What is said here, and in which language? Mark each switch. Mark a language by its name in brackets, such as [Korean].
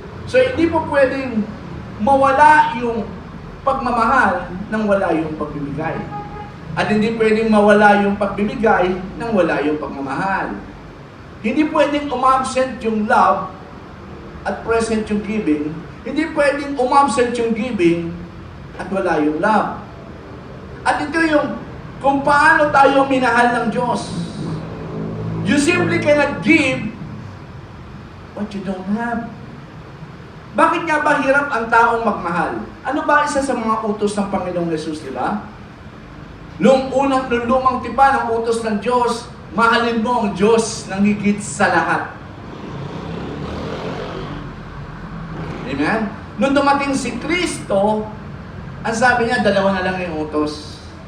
[Filipino] So, hindi po pwedeng mawala yung pagmamahal nang wala yung pagbibigay. At hindi pwedeng mawala yung pagbibigay nang wala yung pagmamahal. Hindi pwedeng umabsent yung love at present yung giving. Hindi pwedeng umabsent yung giving at wala yung love. At ito yung kung paano tayo minahal ng Diyos. [English] You simply cannot give what you don't have. [Filipino] Bakit nga ba hirap ang taong magmahal? Ano ba isa sa mga utos ng Panginoong Yesus, di ba? Nung lumang tipan ng utos ng Diyos, mahalin mo ang Diyos ng higit sa lahat. Amen? Nung dumating si Kristo, ang sabi niya, dalawa na lang yung utos.